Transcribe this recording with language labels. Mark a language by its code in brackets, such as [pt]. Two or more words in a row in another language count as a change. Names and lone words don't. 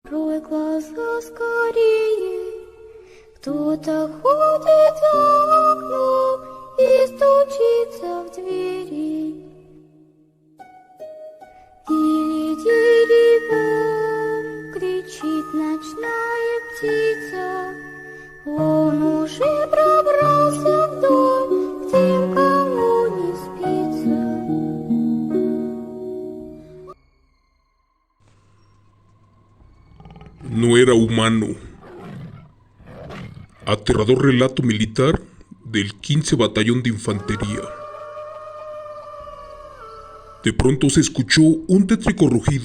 [ru] Открой глаза скорее, кто-то ходит за окном и стучится в двери. Тили-тили-бом, кричит ночная птица, он уже пробрался в дом, к тем, кому не спится. [es] No era humano. Aterrador relato militar del 15 Batallón de Infantería. De pronto se escuchó un tétrico rugido.